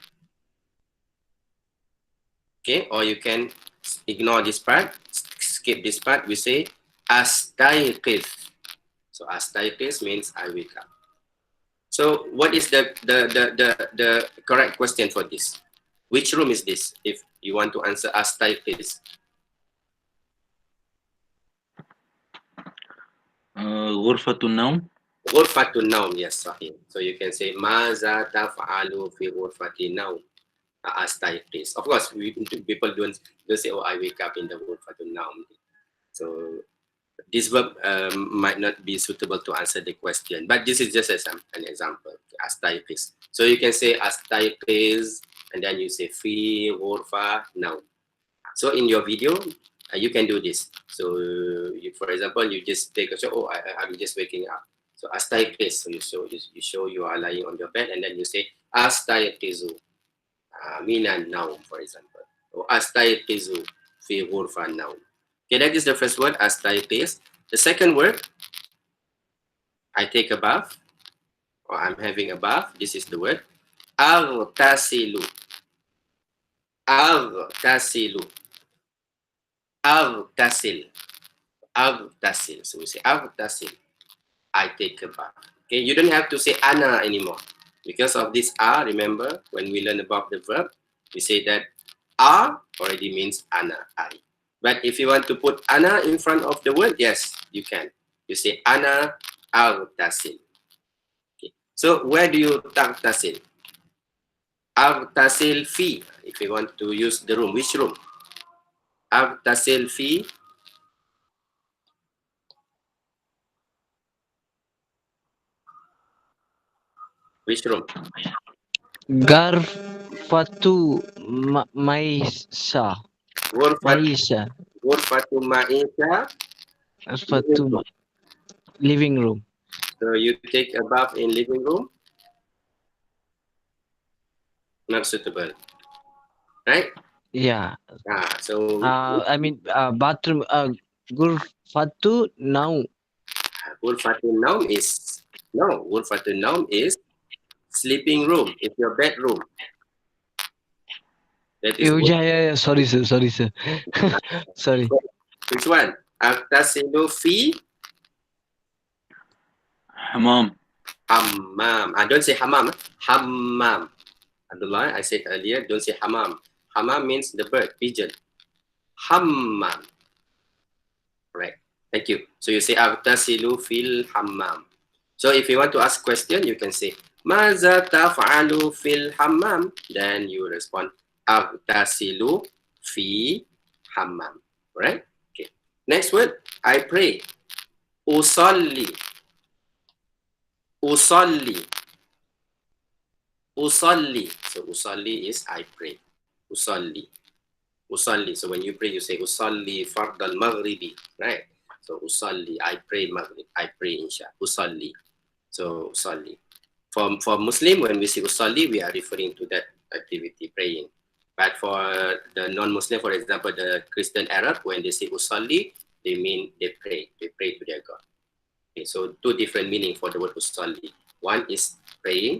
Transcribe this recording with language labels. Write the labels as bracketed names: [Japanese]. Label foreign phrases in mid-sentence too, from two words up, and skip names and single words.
[English] Okay, or you can ignore this part, skip this part. We say astayqiz. So astayqiz means I wake up. So what is the correct question for this? Which room is this? If you want to answer astayqiz. [Arabic] غرفة النوم. غرفة النوم, yes, sahih. [English] So you can say [Arabic] ماذا تفعل في غرفة النوم. Astayqiz. [English] Of course, people don't say, oh, I wake up in the [Arabic] غرفة النوم. [English] So this verb might not be suitable to answer the question, but this is just an example. [Arabic] Astayqiz. [English] So you can say astayqiz, and then you say [Arabic] في غرفة النوم. [English] So in your video, you can do this. So for example, you just take a show. Oh, I'm just waking up. So astayqiz. So you show you are lying on your bed, and then you say [Arabic] أستيقظ من النوم, [English] for example. [Arabic] Or أستيقظ في غرفة النوم. [English] Okay, that is the first word, astayqiz. The second word, I take a bath, or I'm having a bath. This is the word aghtasilu. [Arabic] أغتسل. أغتسل. Aghtasil. [English] So we say aghtasil. I take a bath. Okay, you don't have to say ana anymore. Because of this a, remember, when we learn about the verb, we say that a already means ana, I. But if you want to put ana in front of the word, yes, you can. You say [Arabic] أنا أغتسل. [English] Okay. So where do you taghtasil? [Arabic] أغتسل في. [English] If you want to use the room, which room? [Arabic] أغتسل في. [English] Which room? [Arabic] غرفة المعيشة. Maisha. غرفة المعيشة. [English] Garfatu living room. So you take a bath in living room? Not suitable. Right? Yeah. So I mean bathroom. [Arabic] غرفة النوم. غرفة النوم [English] is no. [Arabic] غرفة النوم [English] is sleeping room. It's your bedroom. That is Yeah. Sorry, sir. Sorry. Which one? [Arabic] أغتسل في Hammam. hammam. [English] Don't say hammam. Hammam. Abdullah, I said earlier, don't say hammam. Hammam means the bird, pigeon. Hammam. Right. Thank you. So you say [Arabic] أغتسل في الحمام. [English] So if you want to ask question, you can say [Arabic] ماذا تفعل في الحمام. [English] Then you respond [Arabic] أغتسل في حمام. [English] Right? Okay. Next word, I pray. [Arabic] Usalli. أصلي. أصلي. [English] So usalli is I pray. [Arabic] أصلي. أصلي. [English] So when you pray, you say [Arabic] أصلي فرض المغرب. [English] Right? So usalli, I pray maghrib. I pray insha. Usalli. So usalli. For Muslim, when we say usalli, we are referring to that activity, praying. But for the non-Muslim, for example, the Christian Arab, when they say usalli, they mean they pray. They pray to their God. Okay, so two different meaning for the word usalli. One is praying.